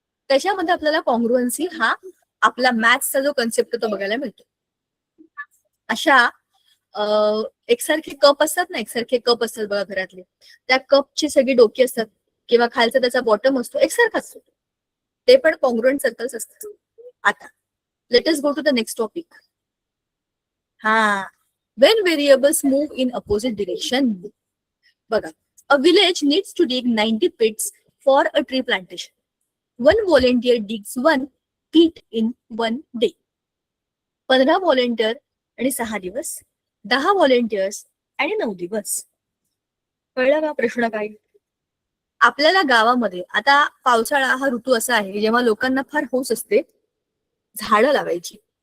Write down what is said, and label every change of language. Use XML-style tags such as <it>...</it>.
<mr>त्याच्यामध्ये आपल्याला कॉन्ग्रुएन्सी हा आपला मॅथ्सचा जो कन्सेप्ट तो बघायला मिळतो. अशा एकसारखे कप असतात ना, एकसारखे कप असतात बघा घरातले, त्या कपची सगळी डोकी असतात किंवा खालचा त्याचा बॉटम असतो एकसारखा असतो, ते पण कॉन्ग्रुएंट सर्कल्स असतात.</mr> <en>आता let us go to the next topic. when variables move in opposite direction. बघा, a village needs to dig 90 pits for a tree plantation. One volunteer digs 1 pit in 1 day.</en> <mr>15 volunteer आणि 6 दिवस, 10 volunteers आणि 9 दिवस. कळलं का प्रश्न काय? आपल्याला गावामध्ये आता पावसाळा हा ऋतू असा आहे जेव्हा लोकांना फार हौस असते झाडं लावायची.</mr>